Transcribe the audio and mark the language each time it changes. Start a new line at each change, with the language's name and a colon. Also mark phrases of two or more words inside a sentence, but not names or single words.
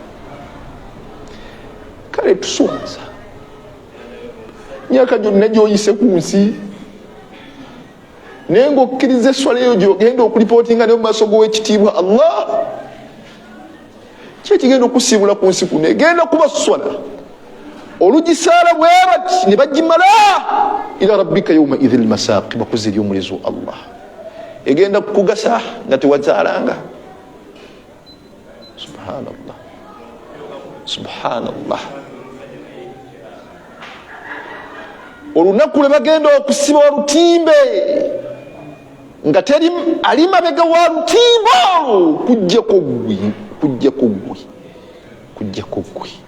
Ganda: Kale tusonza myaka gyonna gy'oyise ku nsi, naye ng'okkiriza essola eyo gy'ogenda okulipootinga ne mu maaso g'owekitiibwa Allah, ki ekigenda okusiibula ku nsi kuno? Egenda kuba ssola olugisaala bwe bati ne bagimala
Arabic: إلى ربك يومئذ المساق,
Ganda: bakuze eri omulezi wa Allah. Egenda kukugasa nga tewazaalanga.
Arabic: سبحان الله، سبحان الله.
Ganda: Olunaku lwe bagenda okusiba olutimbe nga teri ali mabega wa lutimbe olwo, kujjako ggwe, kujjako ggwe, kujjako ggwe.